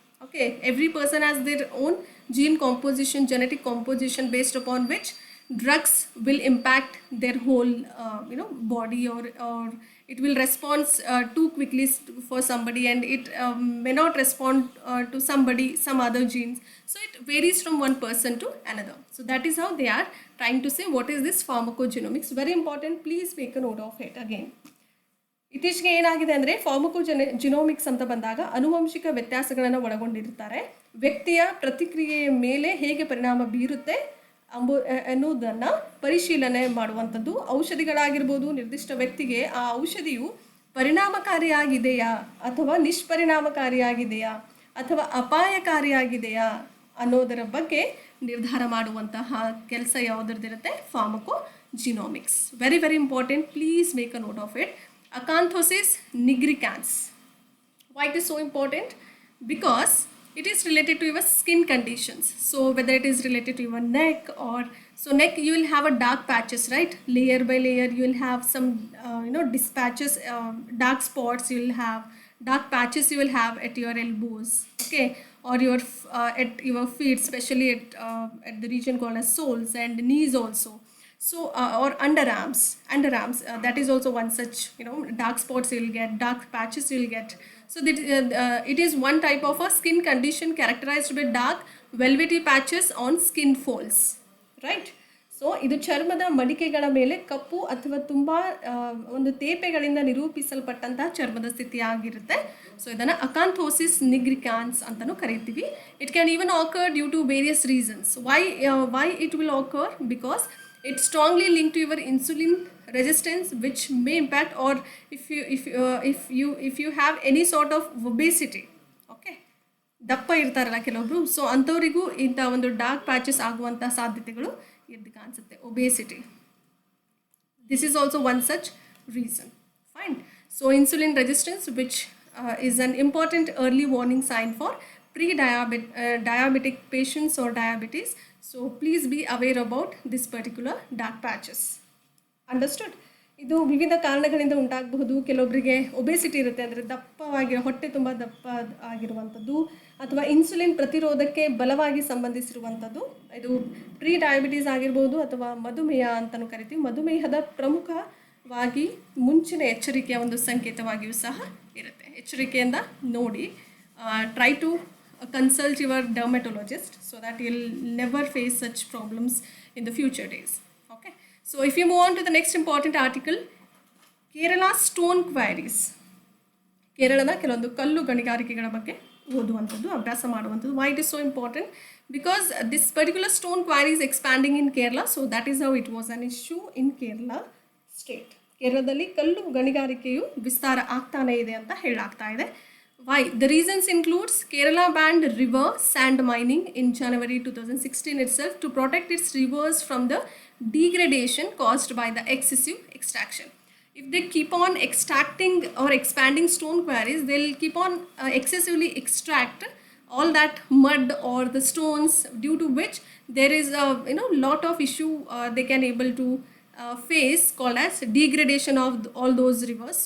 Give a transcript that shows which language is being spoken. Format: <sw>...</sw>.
<en>Okay, every person has their own gene composition, genetic composition, based upon which drugs will impact their whole body, or it will respond too quickly for somebody, and it may not respond to somebody, some other genes. So it varies from one person to another. So that is how they are trying to say what is this pharmacogenomics. Very important, please make a note of it again.</en> <kn>ಇತ್ತೀಚೆಗೆ ಏನಾಗಿದೆ ಅಂದರೆ genomics ಅಂತ ಬಂದಾಗ ಆನುವಂಶಿಕ ವ್ಯತ್ಯಾಸಗಳನ್ನು ಒಳಗೊಂಡಿರ್ತಾರೆ. ವ್ಯಕ್ತಿಯ ಪ್ರತಿಕ್ರಿಯೆಯ ಮೇಲೆ ಹೇಗೆ ಪರಿಣಾಮ ಬೀರುತ್ತೆ ಎನ್ನುವುದನ್ನು ಪರಿಶೀಲನೆ ಮಾಡುವಂಥದ್ದು. ಔಷಧಿಗಳಾಗಿರ್ಬೋದು, ನಿರ್ದಿಷ್ಟ ವ್ಯಕ್ತಿಗೆ ಆ ಔಷಧಿಯು ಪರಿಣಾಮಕಾರಿಯಾಗಿದೆಯಾ ಅಥವಾ ನಿಷ್ಪರಿಣಾಮಕಾರಿಯಾಗಿದೆಯಾ ಅಥವಾ ಅಪಾಯಕಾರಿಯಾಗಿದೆಯಾ ಅನ್ನೋದರ ಬಗ್ಗೆ ನಿರ್ಧಾರ ಮಾಡುವಂತಹ ಕೆಲಸ ಯಾವುದರದಿರುತ್ತೆ?</kn> <en>Pharmacogenomics. Very very important, please make a note of it. Acanthosis nigricans. Why it is so important? Because it is related to your skin conditions. So whether it is related to your neck, or so neck, you will have a dark patches, right? Layer by layer you will have some dispatches, dark spots you will have, dark patches you will have at your elbows, okay, or your at your feet, especially at the region called as soles, and knees also. So or underarms, that is also one such dark spots you will get, dark patches you will get. So that it is one type of a skin condition characterized by dark velvety patches on skin folds, right?</en> <kn>So ಇದು ಚರ್ಮದ ಮಡಿಕೆಗಳ ಮೇಲೆ ಕಪ್ಪು ಅಥವಾ ತುಂಬ ಒಂದು ತೇಪೆಗಳಿಂದ ನಿರೂಪಿಸಲ್ಪಟ್ಟಂತಹ ಚರ್ಮದ ಸ್ಥಿತಿ ಆಗಿರುತ್ತೆ. So ಇದನ್ನು ಅಕಾಂಥೋಸಿಸ್ ನಿಗ್ರಿಕಾನ್ಸ್ ಅಂತಲೂ ಕರಿತೀವಿ.</kn> <en>It can even occur due to various reasons. Why it will occur? Because it's strongly linked to your insulin resistance, which may impact, or if you have any sort of obesity, okay,</en> <kn>ದಪ್ಪ ಇರ್ತಾರಲ್ಲ ಕೆಲವೊಬ್ರು, so ಅಂಥವರಿಗೂ ಇಂಥ ಒಂದು dark patches ಆಗುವಂಥ ಸಾಧ್ಯತೆಗಳು ಎದ್ದು ಕಾಣಿಸುತ್ತೆ.</kn> <en>Obesity, this is also one such reason. Fine. So insulin resistance, which is an important early warning sign for pre-diabetic patients or diabetes. So please be aware about this particular dark patches.</en> <kn>Understood? ಇದು ವಿವಿಧ ಕಾರಣಗಳಿಂದ ಉಂಟಾಗಬಹುದು. ಕೆಲವೊಬ್ಬರಿಗೆ obesity ಇರುತ್ತೆ, ಅಂದರೆ ದಪ್ಪವಾಗಿ ಹೊಟ್ಟೆ ತುಂಬ ದಪ್ಪ ಆಗಿರುವಂಥದ್ದು, ಅಥವಾ ಇನ್ಸುಲಿನ್ ಪ್ರತಿರೋಧಕ್ಕೆ ಬಲವಾಗಿ ಸಂಬಂಧಿಸಿರುವಂಥದ್ದು. ಇದು ಪ್ರೀ ಡಯಾಬಿಟೀಸ್ ಆಗಿರ್ಬೋದು, ಅಥವಾ ಮಧುಮೇಹ ಅಂತಲೂ ಕರಿತೀವಿ. ಮಧುಮೇಹದ ಪ್ರಮುಖವಾಗಿ ಮುಂಚಿನ ಎಚ್ಚರಿಕೆಯ ಒಂದು ಸಂಕೇತವಾಗಿಯೂ ಸಹ ಇರುತ್ತೆ. ಎಚ್ಚರಿಕೆಯಿಂದ ನೋಡಿ.</kn> <en>Try to consult your dermatologist so that you'll never face such problems in the future days. Okay, so if you move on to the next important article, Kerala stone quarries.</en> <kn>ಕೇರಳದ ಕೆಲವೊಂದು ಕಲ್ಲು ಗಣಿಗಾರಿಕೆಗಳ ಬಗ್ಗೆ ಓದುವಂಥದ್ದು, ಅಭ್ಯಾಸ ಮಾಡುವಂಥದ್ದು.</kn> <en>Why it is so important? Because this particular stone quarry is expanding in Kerala, so that is how it was an issue in Kerala state.</en> <kn>ಕೇರಳದಲ್ಲಿ ಕಲ್ಲು ಗಣಿಗಾರಿಕೆಯು ವಿಸ್ತಾರ ಆಗ್ತಾನೆ ಇದೆ ಅಂತ ಹೇಳಲಾಗ್ತಾ ಇದೆ.</kn> <en>Why? The reasons includes Kerala banned river sand mining in January 2016 itself to protect its rivers from the degradation caused by the excessive extraction. If they keep on extracting or expanding stone quarries, they'll keep on excessively extract all that mud or the stones, due to which there is a lot of issue they can able to phase called as degradation of all those rivers.</en>